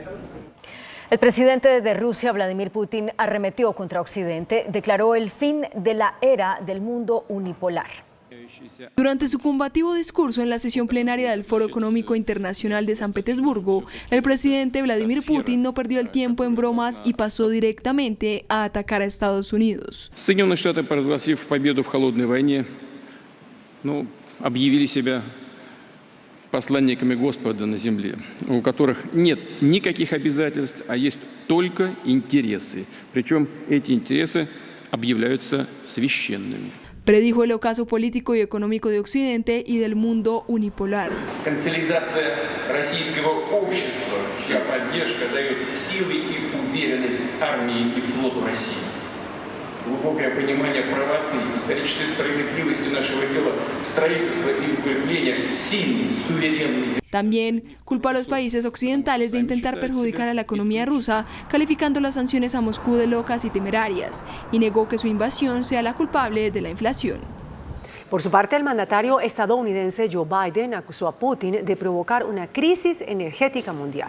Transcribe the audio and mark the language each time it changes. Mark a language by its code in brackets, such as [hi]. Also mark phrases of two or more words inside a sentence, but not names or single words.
[es] El presidente de Rusia, Vladimir Putin, arremetió contra Occidente, declaró el fin de la era del mundo unipolar. Durante su combativo discurso en la sesión plenaria del Foro Económico Internacional de San Petersburgo, el presidente Vladimir Putin no perdió el tiempo en bromas y pasó directamente a atacar a Estados Unidos. [ru] Соединенные Штаты, провозгласив победу в холодной войне, объявили себя посланниками Господа на земле, у которых нет никаких обязательств, а есть только интересы. Причем эти интересы объявляются священными. [es] Predijo el ocaso político y económico de Occidente y del mundo unipolar. [ru] Консолидация российского общества, чья поддержка дает силы и уверенность армии и флоту России. Глубокое понимание правоты, исторической справедливости нашего дела, строительства и укрепления сильной, суверенной. [es] También culpó a los países occidentales de intentar perjudicar a la economía rusa, calificando las sanciones a Moscú de locas y temerarias, y negó que su invasión sea la culpable de la inflación. Por su parte, el mandatario estadounidense Joe Biden acusó a Putin de provocar una crisis energética mundial.